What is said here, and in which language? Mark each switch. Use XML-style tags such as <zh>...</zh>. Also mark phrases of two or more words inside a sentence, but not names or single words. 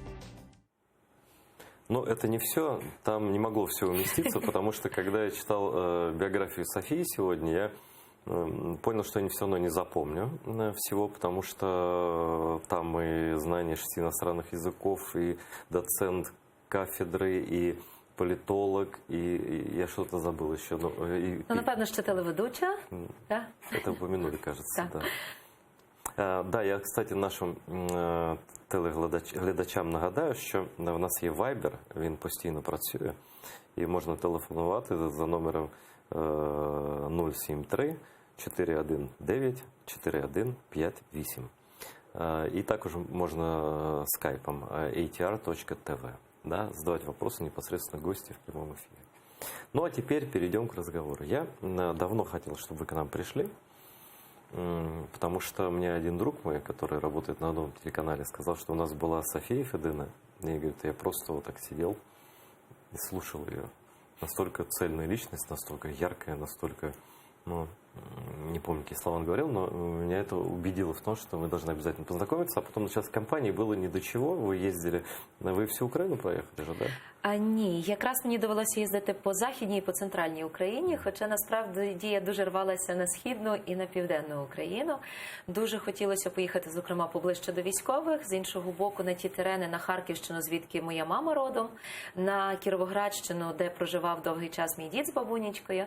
<ru>Но это не все, там не могло все уместиться, потому что когда я читал биографию Софии сегодня, я понял, что я все равно не запомню всего, потому что там и знание 6 иностранных языков, и доцент кафедры, и политолог, и я что-то забыл еще.</ru> <uk>Ну, напевно, ще телеведуча.</uk> <ru>Да? Это упомянули, кажется, да. Да, я, кстати,</ru> <uk>нашим телеглядачам нагадаю, що в нас є Viber, він постійно працює, і можна телефонувати за номером 073 419 4158. І також можна скайпом</uk> <ru>atr.tv, да, задавать вопросы непосредственно гости в прямом эфире. Ну а теперь перейдем к разговору. Я давно хотел, чтобы вы к нам пришли, потому что мне один друг мой, который работает на одном телеканале, сказал, что у нас была София Федина. И говорит, я просто вот так сидел и слушал ее. Настолько цельная личность, настолько яркая, настолько, ну, не помню, какие слова он говорил, но меня это убедило в том, что мы должны обязательно познакомиться. А потом сейчас в компании было ни до чего. Вы ездили, вы всю Украину проехали же, да?</ru> <uk>Ні, якраз мені довелося їздити по Західній і по Центральній Україні, хоча насправді я дуже рвалася на Східну і на Південну Україну. Дуже хотілося поїхати, зокрема, поближче до військових, з іншого боку, на ті терени, на Харківщину, звідки моя мама родом, на Кіровоградщину, де проживав довгий час мій дід з бабунечкою.</uk>